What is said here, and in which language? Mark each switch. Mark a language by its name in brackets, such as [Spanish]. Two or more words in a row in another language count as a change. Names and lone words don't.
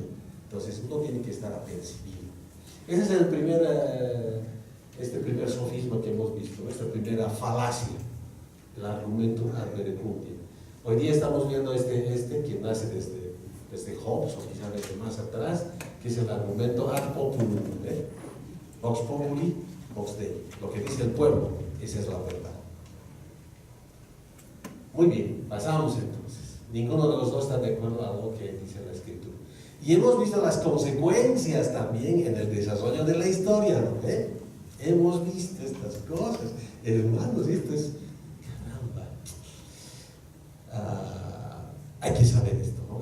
[Spanish] Entonces, uno tiene que estar apercibido. Ese es el primer sofisma que hemos visto, esta primera falacia, el argumento [Latin] ad verecundiam. [Spanish] Hoy día estamos viendo este que nace desde Hobbes, o quizás desde más atrás, que es el argumento [Latin] ad populum, [Spanish] ¿eh? [Latin] Vox populi, vox Dei. [Spanish] Lo que dice el pueblo, esa es la verdad. Muy bien, pasamos entonces. Ninguno de los dos está de acuerdo a lo que dice la Escritura. Y hemos visto las consecuencias también en el desarrollo de la historia, ¿no? Hemos visto estas cosas, hermanos, esto es, caramba, hay que saber esto, ¿no?